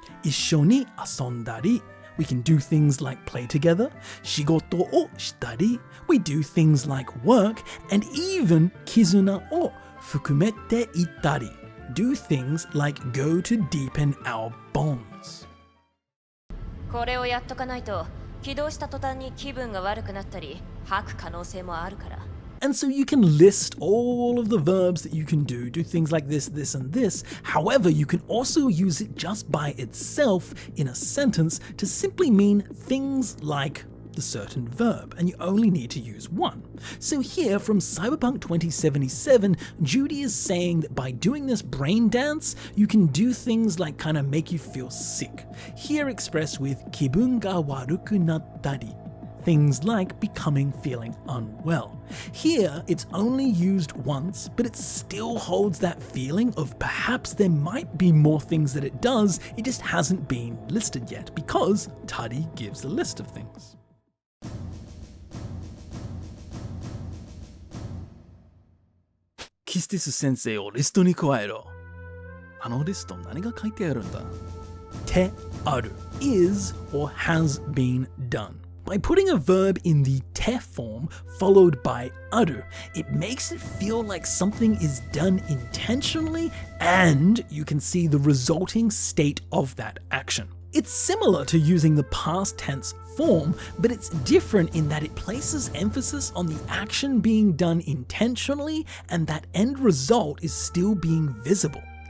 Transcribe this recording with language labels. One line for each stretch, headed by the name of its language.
Japanese: Issho ni asondari.
English: We can do things like play together.
Japanese: Shigoto o shitari.
English: We do things like work. And even
Japanese: kizuna o fukumete ittari.
English: Do things like go to deepen our bonds.
Japanese: これをやっとかないと起動した途端に気分が悪くなったり吐く可能性もあるから。
English: And so you can list all of the verbs that you can do things like this, this, and this. However, you can also use it just by itself in a sentence to simply mean things like the certain verb, and you only need to use one. So here from Cyberpunk 2077, Judy is saying that by doing this brain dance, you can do things like kind of make you feel sick. Here expressed with
Japanese: kibun ga waruku nattari.
English: Things like feeling unwell. Here, it's only used once, but it still holds that feeling of perhaps there might be more things that it does, it just hasn't been listed yet, because tari gives a list of things.
Japanese: キスティス先生をリストに加えろ。あのリスト何が書いてあるんだ？てある
English: is or has been done. By putting a verb in the te form followed by aru, it makes it feel like something is done intentionally and you can see the resulting state of that action. It's similar to using the past tense form, but it's different in that it places emphasis on the action being done intentionally and that end result is still being visible.